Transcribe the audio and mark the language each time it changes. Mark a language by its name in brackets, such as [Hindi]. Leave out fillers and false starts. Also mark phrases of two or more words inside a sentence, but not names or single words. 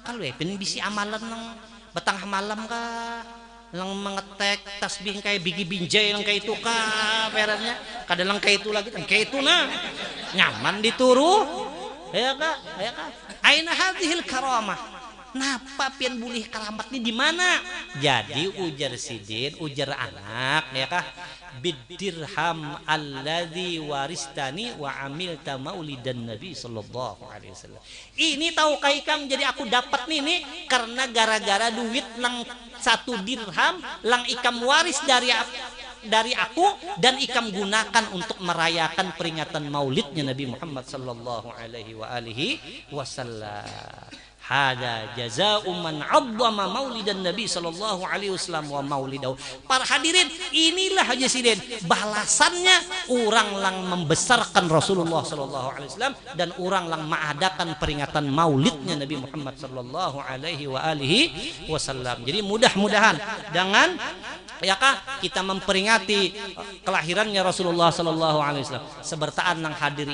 [Banjar] Kalau bisi amalan yang betang malam kah, yang mengetek tasbih kayak bigi binjai yang kayak itu kah, perannya kadang kayak itu lagi, kayak itu nah nyaman dituru, ya kah, [Arabic] أين هذه الكرامة, [Banjar] napa pian bulih keramat ini di mana? Jadi ujar sidin, ujar anak ya kah, [Arabic] بدرهم الذي ورثتني وعملت مولدا النبي صلى الله عليه وسلم. [Banjar] Ini tahu kai kam, jadi aku dapat nih karena gara-gara duit lang 1 dirham lang ikam waris dari aku dan ikam gunakan untuk merayakan peringatan maulidnya Nabi Muhammad [Arabic] صلى الله عليه وسلم. هذا جزاء من عظم مولدا النبي صلى الله عليه وسلم ومولده. [Banjar] Para hadirin, inilah aja sidin balasannya orang lang membesarkan Rasulullah [Arabic] صلى الله عليه وسلم [Banjar] dan orang lang mengadakan peringatan maulidnya Nabi Muhammad [Arabic] صلى الله عليه وسلم. [Banjar] Jadi mudah-mudahan dengan ya kah kita memperingati kelahirannya Rasulullah [Arabic] صلى الله عليه وسلم, [Banjar] sebertaan nang hadir